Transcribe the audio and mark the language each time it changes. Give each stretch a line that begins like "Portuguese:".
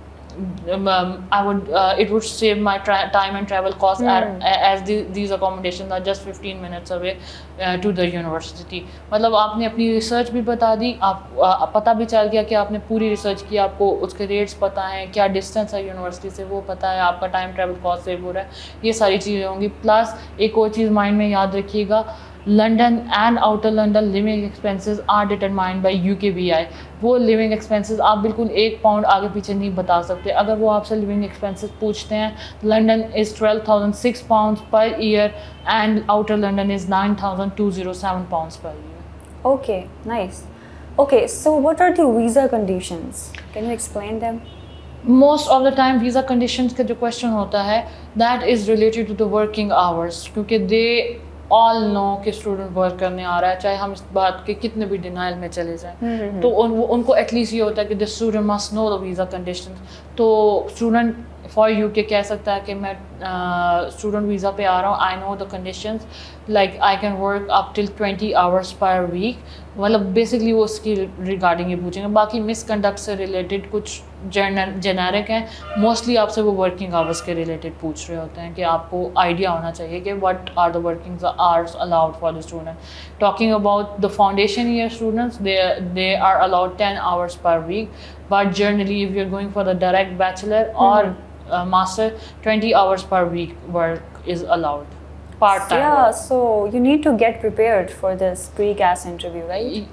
English: I would it would save my time and travel costs as these accommodations are just 15 minutes away to the university.
Urdu: مطلب آپ نے اپنی research بھی بتا دی, آپ پتہ بھی چل گیا کہ آپ نے پوری ریسرچ کی, آپ کو اس کے ریٹس پتہ ہیں, کیا ڈسٹینس ہے یونیورسٹی سے وہ پتہ ہے, آپ کا ٹائم ٹریول کاسٹ سیو ہو رہا ہے, یہ ساری چیزیں ہوں گی. پلس ایک اور چیز مائنڈ میں یاد رکھیے گا,
English: London and outer London living expenses are determined by UKVI.
Urdu: وہ لیونگ ایکسپینسز آپ بالکل £1 آگے پیچھے نہیں بتا سکتے. اگر وہ آپ سے لیونگ ایکسپینسز پوچھتے ہیں,
English: London is £12,006 per year and outer London is £9,207 per year. Okay, nice. Okay, so what are the visa conditions? Can you explain them? Most of the time visa conditions کا جو question ہوتا ہے that is related to the working hours,
Urdu: کیونکہ they all know کہ student work کرنے آ رہا ہے, چاہے ہم اس بات کے کتنے بھی ڈینائل میں چلے جائیں. تو ان کو ایٹ لیسٹ یہ ہوتا ہے کہ
English: the student must know the visa conditions.
Urdu: تو اسٹوڈنٹ فار UK کہہ سکتا ہے کہ میں اسٹوڈنٹ ویزا پہ آ رہا ہوں,
English: I know the conditions, like I can work up till 20 hours per week.
Urdu: مطلب بیسکلی وہ اس کی ریگارڈنگ یہ پوچھیں گے. باقی مس کنڈکٹ سے ریلیٹڈ کچھ جنیرک ہیں, موسٹلی آپ سے وہ ورکنگ آورس کے ریلیٹڈ پوچھ رہے ہوتے ہیں کہ آپ کو آئیڈیا ہونا چاہیے کہ
English: What are the working hours allowed for the student. Talking about the foundation year students, they are allowed 10 hours per week, but generally if you're going for the direct bachelor or master, 20 hours per week work is allowed. Part-time. Yeah, so you need to get prepared for this pre-CAS interview, right?